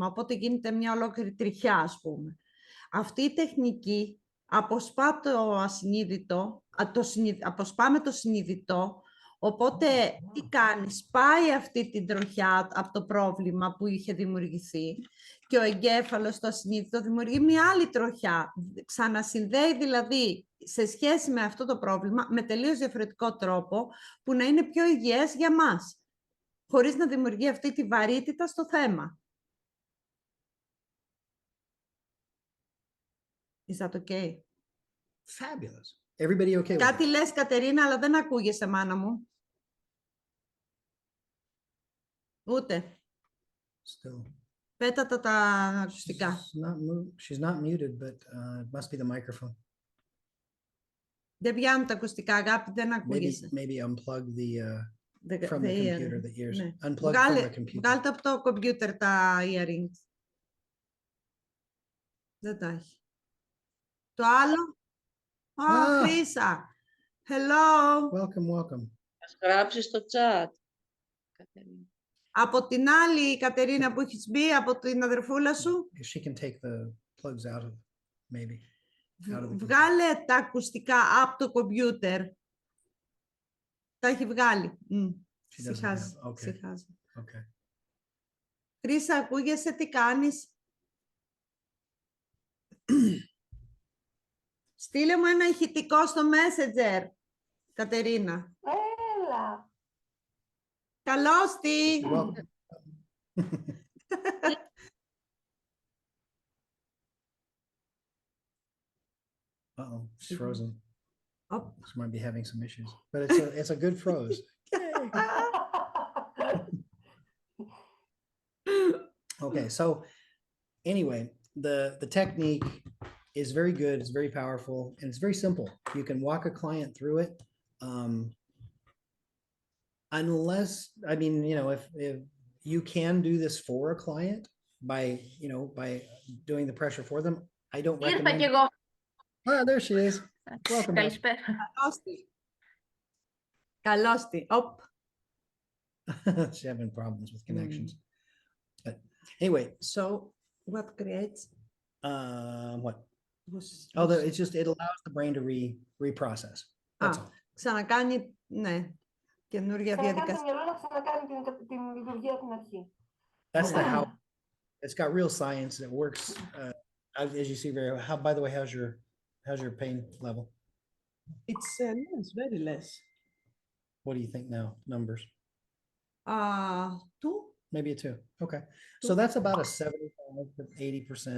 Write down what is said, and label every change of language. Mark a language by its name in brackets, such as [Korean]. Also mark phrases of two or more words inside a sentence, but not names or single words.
[Greek] Οπότε γίνεται μια ολόκληρη τριχιά, ας πούμε. Αυτή η τεχνική αποσπά το ασυνείδητο, αποσπάμε το συνειδητό, οπότε τι κάνει, σπάει αυτή την τροχιά από το πρόβλημα που είχε δημιουργηθεί και ο εγκέφαλος, το ασυνείδητο, δημιουργεί μια άλλη τροχιά. Ξανασυνδέει δηλαδή σε σχέση με αυτό το πρόβλημα με τελείως διαφορετικό τρόπο που να είναι πιο υγιές για μας, χωρίς να δημιουργεί αυτή τη βαρύτητα στο θέμα. [English] Is that okay? Fabulous. Everybody okay with [Greek] Κάτι [English] that? [Greek] λες, Κατερίνα, αλλά δεν ακούγεσαι, μάνα μου. Ούτε. [English] Still. [Greek] Πέτα τα ακουστικά. [English] She's not muted, but it must be the microphone. [Greek] Δεν πιάνουν τα ακουστικά, αγάπη, δεν ακούγεσαι. [English] Maybe unplug from the computer, the ears. [Greek] Ναι. [English] Unplug from the computer. [Greek] Βγάλτε από το κομπιούτερ τα earrings. Δεν τα έχει. Το άλλο. Χρύσα. [English] Hello. Welcome. [Greek] Ας γράψεις στο chat. Από την άλλη, Κατερίνα, που έχεις μπει, από την αδερφούλα σου. [English] She can take the plugs out of, maybe. [Greek] Βγάλε τα ακουστικά από το κομπιούτερ. Τα έχει βγάλει. Συχάζει. [English] Okay. [Greek] Χρύσα, ακούγεσαι, τι κάνεις? Στείλε μου ένα ηχητικό στο Messenger, Κατερίνα. Έλα. Καλώς τι. [English] Uh-oh, she's frozen. Oh. She might be having some issues, but it's a good froze. Okay, so anyway, the technique is very good. It's very powerful, and it's very simple. You can walk a client through it. Unless, I mean, if you can do this for a client by doing the pressure for them, I don't recommend. Ah, there she is. Welcome back. [Greek] Καλώς τι. [English] She's having problems with connections. But anyway, So, what creates? What? It allows the brain to reprocess. That's all. [Greek] Ξανακάνει, ναι, καινούργια Ξανακάνει το διαδικασία. μυαλό να ξανακάνει την λειτουργία από την αρχή. [English] That's the how. It's got real science that works. As you see very well. How, by the way, how's your pain level? It's less, very less. What do you think now? Numbers? 2? Maybe a 2. Okay. So that's about a 75 to 80%